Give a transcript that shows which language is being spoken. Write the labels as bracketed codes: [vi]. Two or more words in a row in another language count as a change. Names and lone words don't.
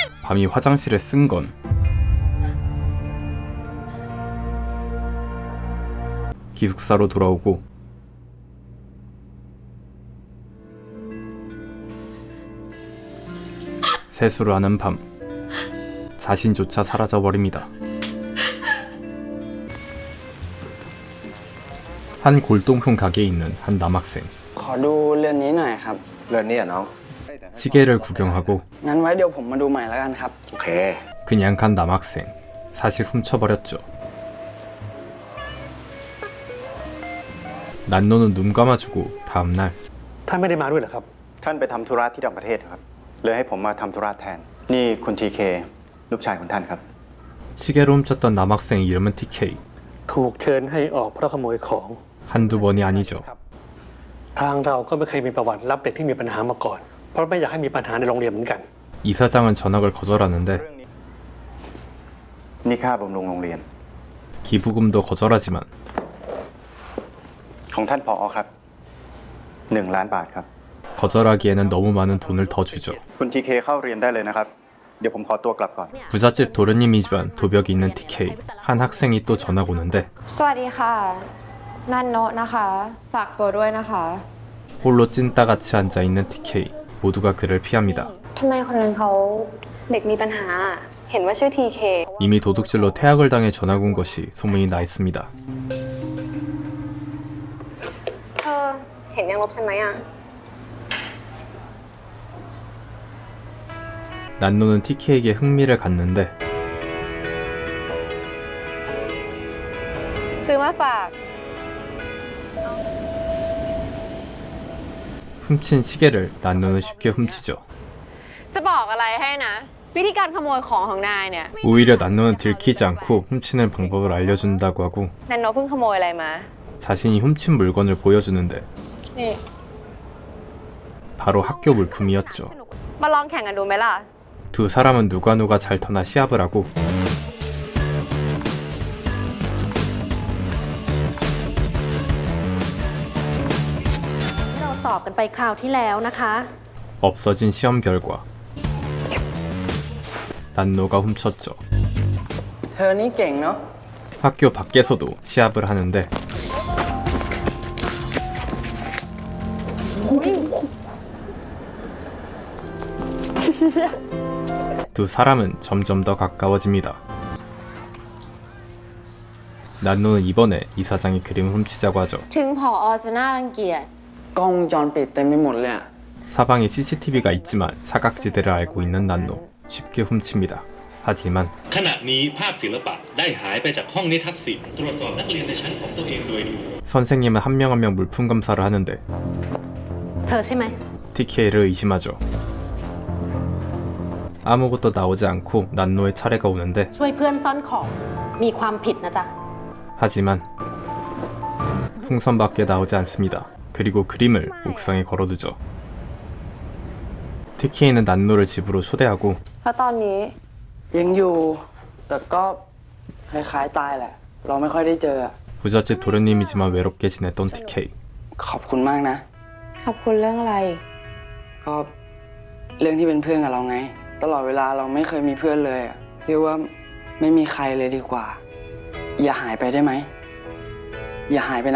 [ko] 감히 화장실에 쓴 건 기숙사로 돌아오고 세수를 하는 밤 자신조차 사라져버립니다. 한 골동품 가게에 있는 한 남학생 [th] ขอดูเรือนนี้หน่อยครับ เรื่องนี้อ่ะน้อง [ko] 시계를 구경하고 [th] งั้นไว้เดี๋ยวผมมาดูใหม่แล้วกันครับ โอเค [ko] 그냥 간 남학생 사실 훔쳐버렸죠. 난노는 눈 감아주고 다음날 [th] ท่านไม่ได้มาด้วยเหรอครับ ท่านไปทำธุระที่ต่างประเทศครับเลยให้ผมมาทำธุระแทนนี่คุณทีเคลูกชายของท่านครับ [ko] 시계를 훔쳤던 남학생 이름은 TK. [th] ถูกเชิญให้ออกเพราะขโมยของ [ko] 한두 번이 아니죠. [th] ทางเราก็ไม่เคยมีประวัติรับเด็กที่มีปัญหามาก่อน เพราะไม่อยากให้มีปัญหาในโรงเรียนเหมือนกัน [ko] 이사장은 전학을 거절하는데 [th] นี่ค่าบำรุงโรงเรียน [ko] 기부금도 거절하지만 [th] ของท่านผอครับ1 ล้านบาทครับ [ko] 거절하기에는 너무 많은 돈을 더 주죠. [th] คุณทีเคเข้าเรียนได้เลยนะครับเดี๋ยวผมขอตัวกลับก่อน [ko] 부잣집 도련님이지만 도벽이 있는 TK. 한 학생이 또 전학 오는데 [th] สวัสดีค่ะ นันโนะนะคะ ฝากตัวด้วยนะคะ [ko] 홀로 찐따같이 앉아있는 TK. 모두가 그를 피합니다. [th] ทำไมคนนั้นเขาเด็กมีปัญหา เห็นว่าชื่อ TK [ko] 이미 도둑질로 퇴학을 당해 전학 온 것이 소문이 나 있습니다. [th] เธอเห็นยังลบฉันไหมอ่ะ [ko] 난노는 TK에게 흥미를 갖는데 [th] ซื้อมาฝาก [ko] 훔친 시계를 난노는 쉽게 훔치죠. [th] จะบอกอะไรให้นะ วิธีการขโมยของของนายเนี่ย [ko] 오히려 난노는 들키지 않고 훔치는 방법을 알려준다고 하고 [th] นันโนะเพิ่งขโมยอะไรมา [ko] 자신이 훔친 물건을 보여주는데 [th] นี่ [ko] 바로 학교 물품이었죠. [th] มาลองแข่งกันดูไหมล่ะ [ko] 두 사람은 누가 잘 터나 시합을 하고 [th] เราสอบกันไปคราวที่แล้วนะคะ [ko] 없어진 시험 결과 난노가 훔쳤죠. [th] เธอนี่เก่งเนาะ [ko] 학교 밖에서도 시합을 하는데 두 사람은 점점 더 가까워집니다. 난노는 이번에 이사장이 그림을 훔치자고 하죠. [th] ถึงผอจะน่ารังเกียจ กล้องวงจรปิดเต็มไปหมดเลยอะ [ko] 사방에 CCTV가 있지만 사각지대를 알고 있는 난노 쉽게 훔칩니다. 하지만 [th] ขณะนี้ภาพศิลปะได้หายไปจากห้องนิทรรศศิลป์ตรวจสอบนักเรียนในชั้นของตัวเองโดยดู [ko] 선생님은 한 명 한 명 물품 검사를 하는데 [th] เธอใช่ไหม [ko] TK를 의심하죠. 아무것도 나오지 않고 난노의 차례가 오는데 [th] ช่วยเพื่อนซ่อนของ มีความผิดนะจ๊ะ [ko] 하지만 풍선밖에 나오지 않습니다. 그리고 그림을 옥상에 걸어두죠. TK는 난노를 집으로 초대하고 [th] แล้วตอนนี้ ยังอยู่แต่ก็คล้ายๆตายแหละ เราไม่ค่อยได้เจอ [ko] 부잣집 도련님이지만 외롭게 지냈던 TK. [th] ขอบคุณมากนะ ขอบคุณเรื่องอะไร ก็เรื่องที่เป็นเพื่อนกับเราไง ตลอดเวลาเราไม่เคยมีเพื่อนเลยอะเรียกว่าไม่มีใครเลยดีกว่า อย่าหายไปได้ไหม อย่าหายไปนะ